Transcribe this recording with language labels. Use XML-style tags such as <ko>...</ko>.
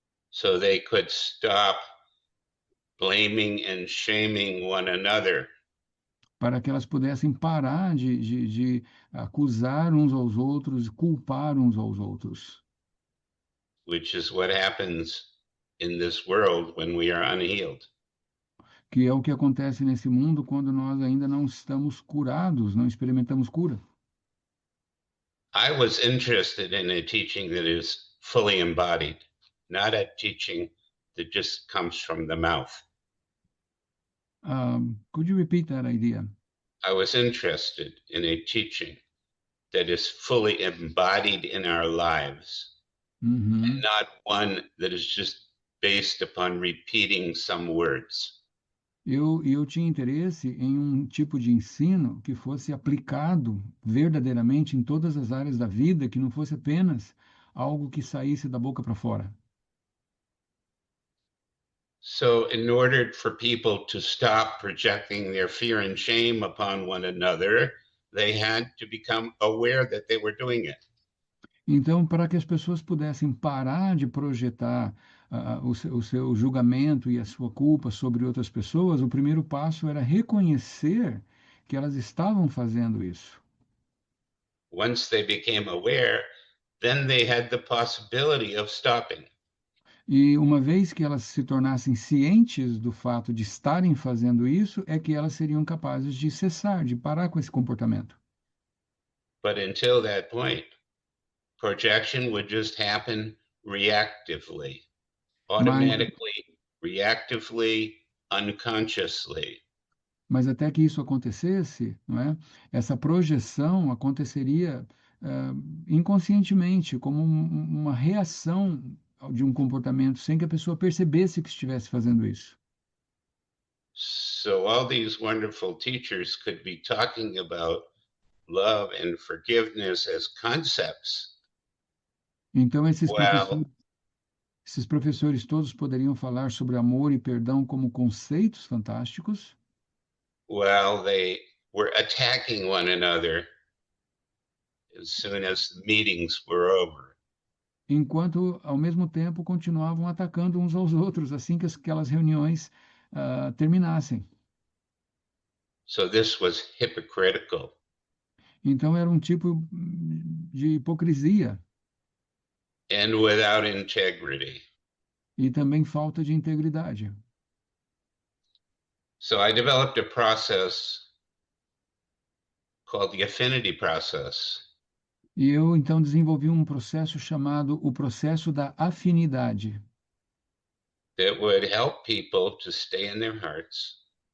<en>So they could stop blaming and shaming one another.</en> <pt>Para que elas pudessem parar de acusar uns aos outros, culpar uns aos outros.</pt> <en>Which is what happens in this world when we are unhealed.</en> <pt>Que é o que acontece nesse mundo quando nós ainda não estamos curados, não experimentamos cura.</pt> <en>I was interested in a teaching that is fully embodied, not a teaching that just comes from the mouth. Could you repeat that idea? I was interested in a teaching that is fully embodied in our lives, Uhum. not one that is just based upon repeating some words.</en> <pt>Eu tinha interesse em um tipo de ensino que fosse aplicado verdadeiramente em todas as áreas da vida, que não fosse apenas algo que saísse da boca para fora.</pt> <en>So, in order for people to stop projecting their fear and shame upon one another, they had to become aware that they were doing it.</en> <pt>Então, para que as pessoas pudessem parar de projetar o seu julgamento e a sua culpa sobre outras pessoas, o primeiro passo era reconhecer que elas estavam fazendo isso.</pt> <en>Once they became aware, then they had the possibility of stopping.</en> <pt>E uma vez que elas se tornassem cientes do fato de estarem fazendo isso, é que elas seriam capazes de cessar, de parar com esse comportamento.</pt> <en>But until that point, projection would just happen reactively,</en> <pt>Mas,</pt> <en>automatically, reactively, unconsciously.</en> <pt>mas até que isso acontecesse, não é? Essa projeção aconteceria inconscientemente, como uma reação de um comportamento, sem que a pessoa percebesse que estivesse fazendo isso.</pt> <en>So all these wonderful teachers could be talking about love and forgiveness as concepts.</en> <pt>Então,</pt> <en>Well,</en> <pt>esses professores todos poderiam falar sobre amor e perdão como conceitos fantásticos,</pt> <en>they were attacking one another as soon as the meetings were over.</en> <pt>enquanto, ao mesmo tempo, continuavam atacando uns aos outros assim que aquelas reuniões terminassem.</pt> <en>So this was hypocritical.</en> <pt>Então, era um tipo de hipocrisia</pt> <en>And without integrity.</en> <pt>e também falta de integridade.</pt> <en>So I developed a process called the affinity process.</en> <pt>E eu, então, desenvolvi um processo chamado o processo da afinidade,</pt> <en>That would help people to stay in their hearts</en>